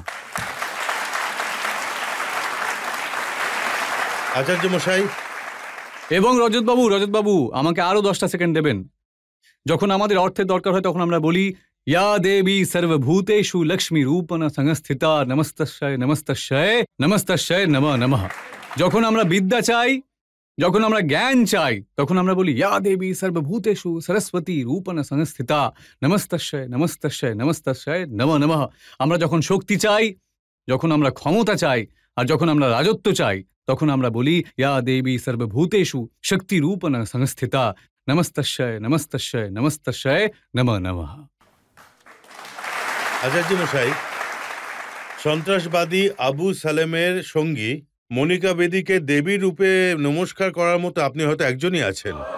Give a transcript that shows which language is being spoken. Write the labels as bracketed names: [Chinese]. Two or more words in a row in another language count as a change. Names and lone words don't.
[Bangla] আচার্য মশাই। এবং রজতবাবু, আমাকে আরো 10টা সেকেন্ড দেবেন। যখন আমাদের অর্থের দরকার হয় তখন আমরা বলি, [Sanskrit] ইয়া দেবী সর্বভূতেষু লক্ষ্মী রূপণ সংস্থিতা নমস্তস্যৈ নমস্তস্যৈ নমস্তস্যৈ নমঃ নমঃ। [Bangla] যখন আমরা বিদ্যা চাই, যখন আমরা জ্ঞান চাই, তখন আমরা বলি, [Sanskrit] ইয়া দেবী সর্বভূতেষু সরস্বতী রূপণ সংস্থিতা নমস্তস্যৈ নমস্তস্যৈ নমস্তস্যৈ নমঃ নমঃ। [Bangla] আমরা যখন শক্তি চাই, যখন আমরা ক্ষমতা চাই আর যখন আমরা রাজত্ব চাই, তখন আমরা বলি [Sanskrit] ইয়া দেবী সর্বভূতেষু শক্তি রূপণ সংস্থিতা নমস্তস্যয় নমস্তস্যয় নমস্তস্যয় নমঃ নমঃ। [Bangla] আচার্য মশাই, সন্ত্রাসবাদী আবু সালেমের সঙ্গী মনিকা বেদীকে দেবী রূপে নমস্কার করার মতো আপনি হয়তো একজনই আছেন।